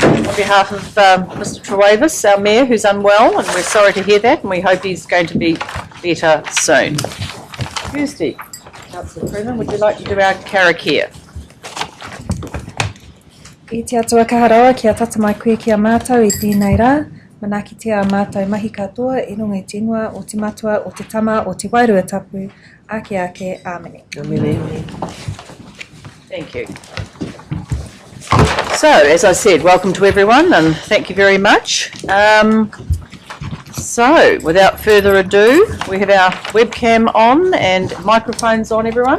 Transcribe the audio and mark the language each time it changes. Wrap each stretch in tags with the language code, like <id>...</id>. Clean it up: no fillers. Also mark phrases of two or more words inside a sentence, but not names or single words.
<en>on behalf of Mr Trewavas, our Mayor, who's unwell, and we're sorry to hear that, and we hope he's going to be better soon. Tuesday, Councillor Freeman, would you like to do our karakia?</en> <mi>I te atua kaharoa kia tata mai koe kia mātou I tēnei rā. Manaki te a mātou mahi katoa, e runga I whenua, o te matua, o te tama, o te wairua tapu, ake ake, āmene.</mi> <en>Amen. Thank you. So, as I said, welcome to everyone and thank you very much. So, without further ado, we have our webcam on and microphones on, everyone.</en>